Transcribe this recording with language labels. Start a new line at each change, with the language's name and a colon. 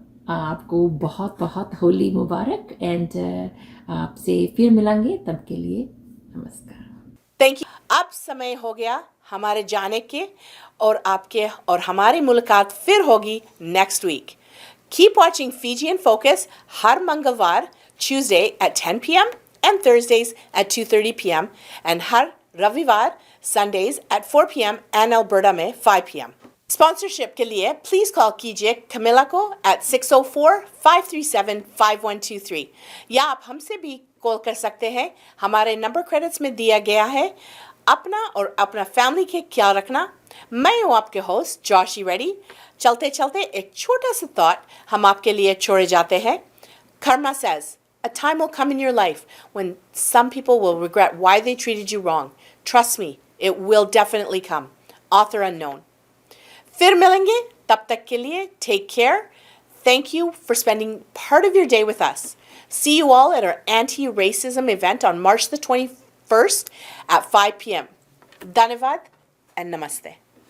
Hindi: आपको बहुत बहुत होली मुबारक एंड आपसे फिर मिलेंगे, तब के लिए नमस्कार।
English: Thank you.
Hindi: अब समय हो गया हमारे जाने के और आपके और हमारी मुलाकात फिर होगी next week.
English: Keep watching Fiji in Focus
Hindi: हर मंगलवार
English: Tuesday at 10 p.m. and Thursdays at 2:30 p.m. and
Hindi: हर रविवार
English: Sundays at 4 p.m. and Alberta में 5 p.m.
Hindi: स्पॉन्सरशिप के लिए प्लीज कॉल कीजिए कमिला को at 604-537-5123 या आप हमसे भी कॉल कर सकते हैं। हमारे नंबर क्रेडिट्स में दिया गया है। अपना और अपना फैमिली के ख्याल रखना। मैं हूँ आपके होस्ट जॉशी रेड्डी। चलते चलते एक छोटा सा थॉट हम आपके लिए छोड़े जाते हैं।
English: Karma says, a time will come in your life when some people will regret why they treated you wrong. Trust me, it will definitely come. Author unknown.
Hindi: फिर मिलेंगे, तब तक के लिए
English: take care. Thank you for spending part of your day with us. See you all at our anti-racism event on March the 21st at 5 p.m. Dhanyavad and namaste.